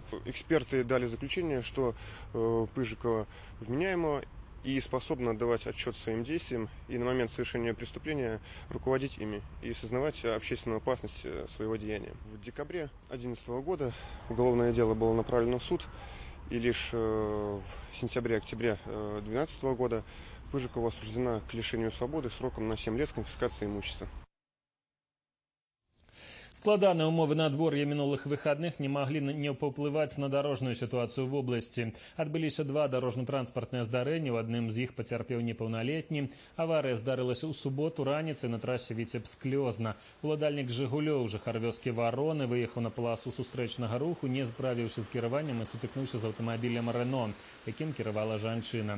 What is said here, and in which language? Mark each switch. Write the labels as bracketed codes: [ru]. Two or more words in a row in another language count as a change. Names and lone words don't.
[ru] Эксперты дали заключение, что Пыжикова вменяема и способна отдавать отчет своим действиям и на момент совершения преступления руководить ими и сознавать общественную опасность своего деяния. В декабре 2011 года уголовное дело было направлено в суд, и лишь в сентябре-октябре 2012 года Пыжикова осуждена к лишению свободы сроком на 7 лет с конфискацией имущества. [be] Складаныя ўмовы надвор'я мінулых выхадных не маглі не паўплываць на дарожную сітуацыю в обласці. Адбыліся два дарожна-транспартныя здарэнні, у адным з іх пацярпеў непаўналетні. Аварыя здарылася ў суботу раніцай на трасе Віцебск-Клёзна. Уладальнік «Жигулёў», жыхар вёскі Вароны, выехаў на паласу сустрэчнага руху, не справіўся з кіраваннем і сутыкнуўся з аўтамабілем «Рено», якім кіравала жанчына.